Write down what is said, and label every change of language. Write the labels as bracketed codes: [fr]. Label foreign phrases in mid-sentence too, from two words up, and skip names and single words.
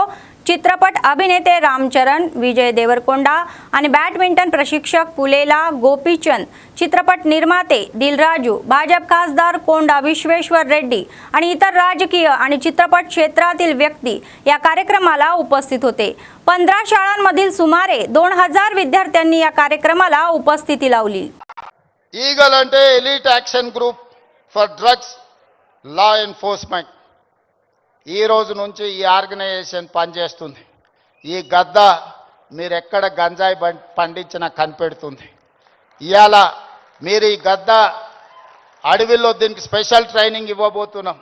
[mr] चित्रपट अभिनेते रामचरण, विजय देवरकोंडा आणि बॅडमिंटन प्रशिक्षक पुलेला गोपीचंद, चित्रपट निर्माते दिलराजू, भाजप खासदार कोंडा विश्वेश्वर रेड्डी आणि इतर राजकीय आणि चित्रपट क्षेत्रातील व्यक्ती या कार्यक्रमाला उपस्थित होते। 15 शाळांमधील सुमारे 2000 विद्यार्थ्यांनी या कार्यक्रमाला उपस्थिती लावली। [te] ईगल అంటే ఎలీట్ యాక్షన్ గ్రూప్ ఫర్ డ్రగ్స్ లా ఎన్ఫోర్స్మెంట్ ఈ రోజు నుంచి ఈ ఆర్గనైజేషన్ పనిచేస్తుంది। ఈ గద్ద మీరు ఎక్కడ గంజాయి పండించినా కనిపెడుతుంది। ఇయాల మీరు ఈ గద్ద అడవిలో దీనికి [en] special training [te] ఇవ్వబోతున్నాం।